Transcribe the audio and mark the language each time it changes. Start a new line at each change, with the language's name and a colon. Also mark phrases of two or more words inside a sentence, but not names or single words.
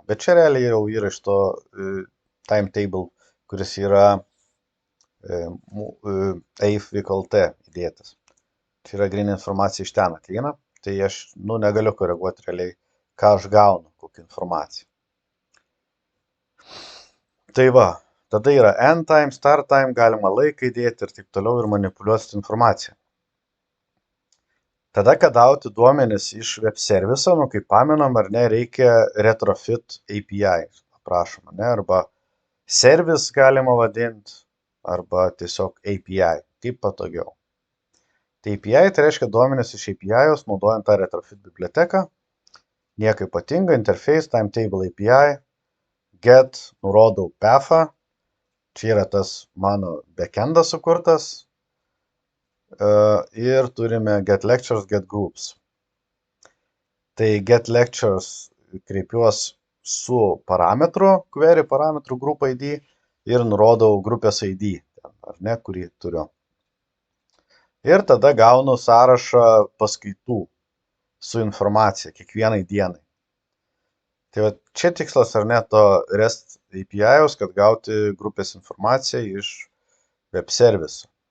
Lithuanian: Bet čia realiai jau yra iš to timetable, kuris yra AIF-VKLT įdėtas. Čia yra gryn informacija iš ten ateina, tai aš negaliu koreguoti realiai, ką aš gaunu, kokią informaciją. Tai va, tada yra
English: end time, start time,
Lithuanian: galima laiką įdėti ir taip toliau ir manipuliuoti informaciją. Tada, kad gauti duomenis iš web serviso, kaip pamenam, ar ne, reikia retrofit API, aprašoma, ne, arba service galima vadinti, arba tiesiog API, kaip patogiau. Tai API tai reiškia duomenis iš API-os, naudojant tą retrofit biblioteką, nieko ypatinga,
English: interface, timetable API, get,
Lithuanian: nurodau pathą, čia yra tas mano backendas sukurtas, ir turime
English: get lectures, get groups.
Lithuanian: Tai
English: get lectures
Lithuanian: kreipiuos su parametru, query parametru group ID ir nurodau grupės ID, ar ne, kurį turiu. Ir tada gaunu sąrašą paskaitų su informacija kiekvienai dienai. Tai va, čia tikslas ar ne to REST API-os, kad gauti grupės informaciją iš web serviso.